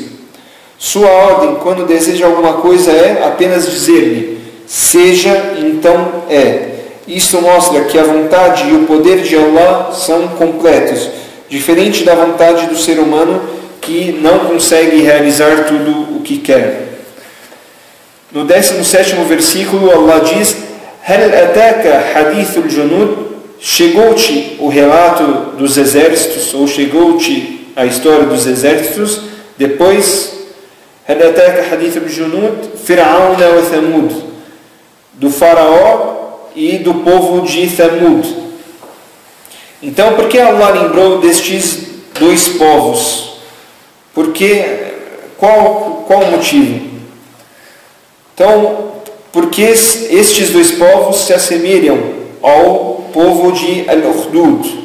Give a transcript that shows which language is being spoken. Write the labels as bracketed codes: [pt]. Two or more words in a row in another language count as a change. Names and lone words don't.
[pt] Sua ordem, quando deseja alguma coisa, é apenas dizer-lhe: seja, então é. Isso mostra que a vontade e o poder de Allah são completos, diferente da vontade do ser humano, que não consegue realizar tudo o que quer. No 17º versículo, Allah diz: [ar] هل أتاك حديث الجنود, [pt] chegou-te o relato dos exércitos, ou chegou-te a história dos exércitos. Depois, [ar] هل أتاك حديث الجنود، فرعون وثمود, [pt] do faraó e do povo de Thamud. Então, por que Allah lembrou destes dois povos? Qual o motivo? Então, porque estes dois povos se assemelham ao povo de Al-Ukhdud.